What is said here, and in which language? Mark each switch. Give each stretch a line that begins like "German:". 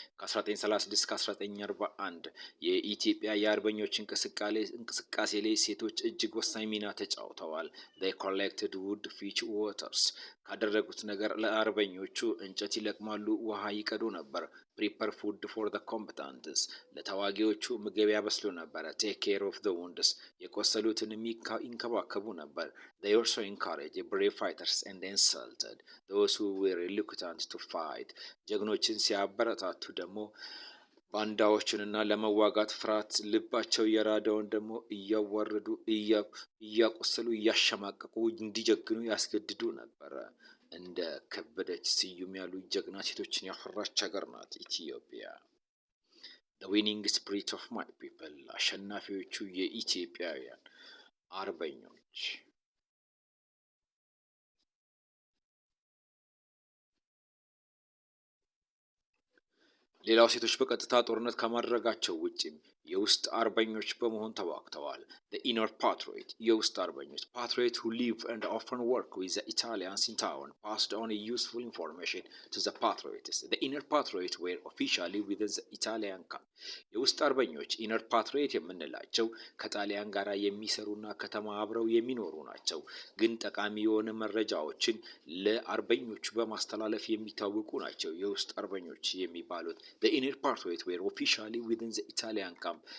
Amharic: ከ1936 እስከ 1941 የኢትዮጵያ የአርበኞች እንቅስቃሴ ላይ ሴቶች እጅግ ወሳኝ ሚና ተጫውተዋል።
English: They collected wood, fetch waters.
Amharic: ካደረጉት ነገር ለአርበኞቹ እንጨት ይለቅማሉ፣ ውሃ ይቀዱ ነበር።
English: Prepare food for the combatants.
Amharic: ለተዋጊዎቹ ምግብ ያበስሉ ነበር።
English: Take care of the wounds.
Amharic: የቆሰሉትን ይንከባከቡ ነበር።
English: They also encouraged brave fighters and insulted those who were reluctant to fight.
Amharic: ጀግኖችን ሲያበረታቱ ደግሞ ባንዳዎችንና ለመዋጋት ፍርሃት ልባቸው የራደውን ደግሞ እያዋረዱ እያቆሰሉ እያሸማቀቁ እንዲጀግኑ ያስገድዱ ነበር። እንደ ከበደች ስዩም ያሉ ጀግና ሴቶችን ያፈራች ሀገር ናት ኢትዮጵያ።
English: The winning spirit of my people.
Amharic: አሸናፊዎቹ የኢትዮጵያውያን አርበኞች። ሌላው ሴቶች በቀጥታ ጦርነት ከማድረጋቸው ውጪም የውስጥ አርበኞች በመሆን ተዋግተዋል።
English: The inner patriot.
Amharic: የውስጥ አርበኞች
English: patriot who live and often work with the Italians in town passed on useful information to the patriots. The inner patriot were officially within the Italian camp.
Amharic: የውስጥ አርበኞች ኢነር ፓትሪዮት የምንላቸው ከጣሊያን ጋር የሚሰሩና ከተማ አብረው የሚኖሩ ናቸው። ግን ጠቃሚ የሆነ መረጃዎችን ለአርበኞቹ በማስተላለፍ የሚታወቁ ናቸው የውስጥ አርበኞች የሚባሉት።
English: The inner patriot were officially within the Italian camp.